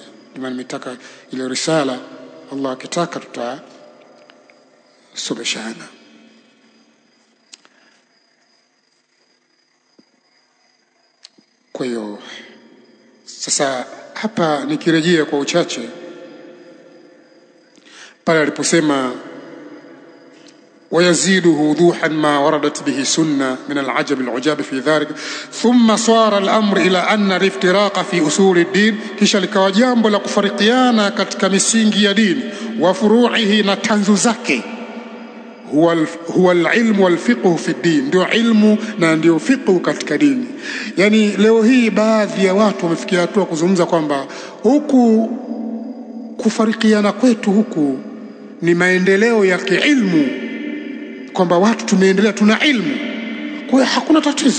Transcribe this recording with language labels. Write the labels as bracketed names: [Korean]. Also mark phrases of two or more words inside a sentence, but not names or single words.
[Swahili] Ndio nimetaka ile risala, Allah akitaka tutasomeshana. Kwa hiyo sasa hapa nikirejea kwa uchache pale aliposema [Arabic] ويزيده وضوحا ما وردت به سنة من العجب العجاب في ذلك ثم صار الأمر إلى أن الافتراق في أصول الدين [Swahili] kisha likawa jambo la kufarikiana katika misingi ya dini [Arabic] وفروعه [Swahili] na tanzu zake [Arabic] هو العلم والفقه في الدين, [Swahili] ndio ilmu na ndio fiqh katika dini. Yani leo hii baadhi ya watu wamefikia hatua kuzungumza kwamba huku kufarikiana kwetu huku ni maendeleo ya kiilmu, kwamba watu tumeendelea, tuna ilmu, kwa hiyo hakuna tatizo.